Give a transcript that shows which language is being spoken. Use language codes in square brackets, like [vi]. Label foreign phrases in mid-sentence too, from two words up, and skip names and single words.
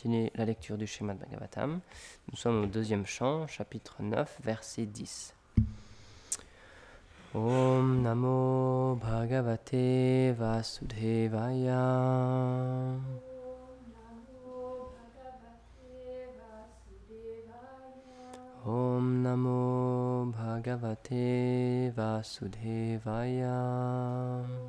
[fr] continuer la lecture du Srimad Bhagavatam. Nous sommes au deuxième chant, chapitre 9, verset 10. [sa] Om Namo Bhagavate Vasudevaya. Om Namo Bhagavate Vasudevaya.